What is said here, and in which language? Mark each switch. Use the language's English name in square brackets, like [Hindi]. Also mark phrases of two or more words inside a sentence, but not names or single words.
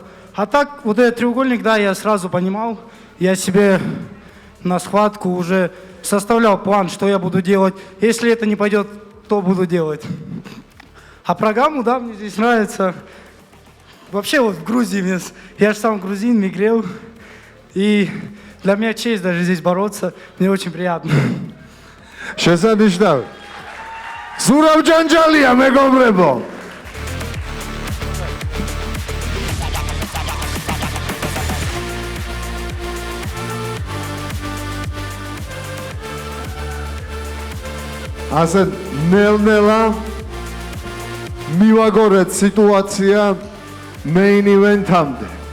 [Russian] А так, вот этот треугольник, да, я сразу понимал. Я себе на схватку уже составлял план, что я буду делать. Если это не пойдет, то буду делать. А программу, да, мне здесь нравится. Вообще вот в Грузии, я же сам грузин, мигрел. И для меня честь даже здесь бороться. Мне очень приятно. [Georgian] შესანიშნავი. ზურაბ ჯანჯალია, მეგობრებო. ასე ნელ-ნელა მივაგორეთ სიტუაცია [English] main event- [Georgian] ამდე.